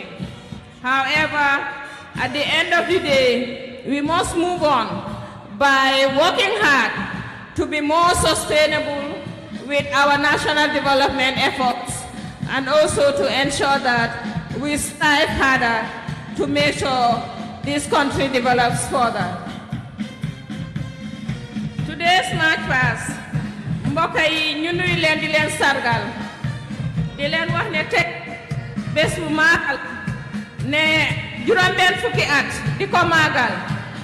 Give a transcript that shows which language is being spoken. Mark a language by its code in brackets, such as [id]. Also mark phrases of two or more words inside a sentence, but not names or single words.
[en] However, at the end of the day, we must move on by working hard to be more sustainable with our national development efforts, and also to ensure that we strive harder to make sure this country develops further. Today's march past, [wo] mbokk yi ñu nuyu leen di leen sargal di leen wax ne teg bés bu maagal ne juróom-benn fukki at di ko maagal